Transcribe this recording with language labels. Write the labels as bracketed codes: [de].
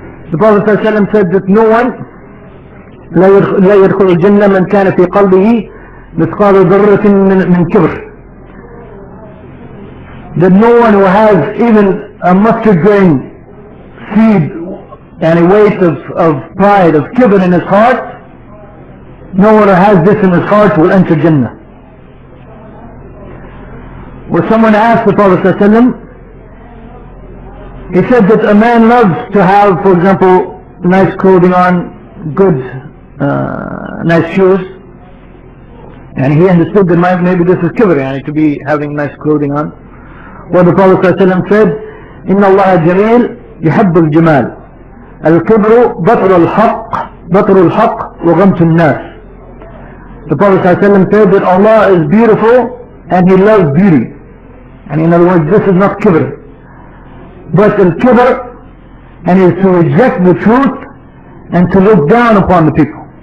[en] The Prophet ﷺ said that no one [ar] لا يدخل الجنة من كان في قلبه مثقال ذرة من كبر. [en] That no one who has even a mustard grain seed and a weight of pride, of kibr in his heart, no one who has this in his heart will enter Jannah. Where someone asked the Prophet ﷺ, he said that a man loves to have, for example, nice clothing on, good, nice shoes, and he understood that maybe this is kibr, to be having nice clothing on. Well, the Prophet ﷺ said, [ar] إِنَّ اللَّهَ جَمِيلٌ يُحِبُّ الْجَمَالِ الْكِبْرُ بَطْرُ الْحَقِّ وَغَمْتُ النَّاسِ. [en] The Prophet ﷺ said that Allah is beautiful and He loves beauty. And in other words, this is not kibr. But al-kibr, and is to reject the truth and to look down upon the people.